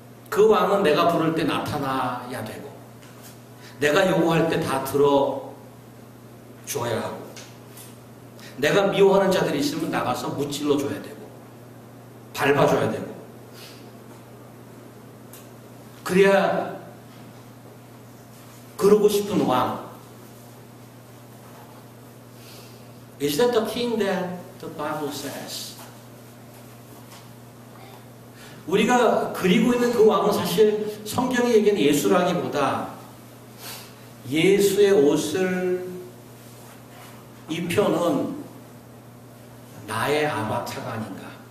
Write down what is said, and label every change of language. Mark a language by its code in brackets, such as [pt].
[ko] 그 왕은 내가 부를 때 나타나야 되고 내가 요구할 때 다 들어줘야 하고 내가 미워하는 자들이 있으면 나가서 무찔러 줘야 되고 밟아줘야 되고 그래야 그러고 싶은 왕. [en] Is that the king that the Bible says? [ko] 우리가 그리고 있는 그 왕은 사실 성경이 얘기하는 예수라기보다 예수의 옷을 입혀놓은 나의 아바타가 아닌가.